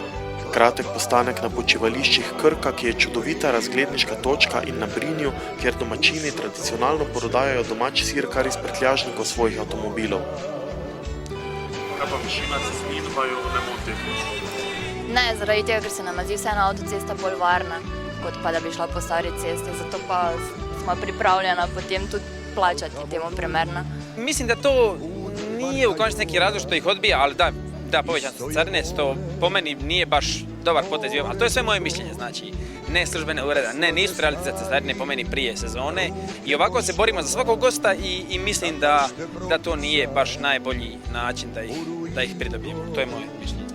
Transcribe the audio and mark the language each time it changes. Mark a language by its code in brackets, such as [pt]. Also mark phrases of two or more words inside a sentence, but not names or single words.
[sl] Kratek postanek na počivališčih Krka, ki je čudovita razgledniška točka, in na Brinju, kjer domačini tradicionalno prodajajo domač sir kar iz prtljažnikov svojih avtomobilov. Kaj pa višina cestnin pa jo ne moti? Ne, zaradi tega, ker se nam zdi vseeno avtocesta bolj varna, kot pa da bi šla po stari cesti, zato pa smo pripravljena potem tudi plačati temu primerno. [hr] Mislim da to nije u konačnici neki razlog što ih odbija, ali da povećan su carine, što po meni nije baš dobar potez, ali to je sve moje mišljenje, znači ne službene ureda, nisu trebali dizati cestarine po meni prije sezone i ovako se borimo za svakog gosta i mislim da to nije baš najbolji način da ih pridobijemo, to je moje mišljenje.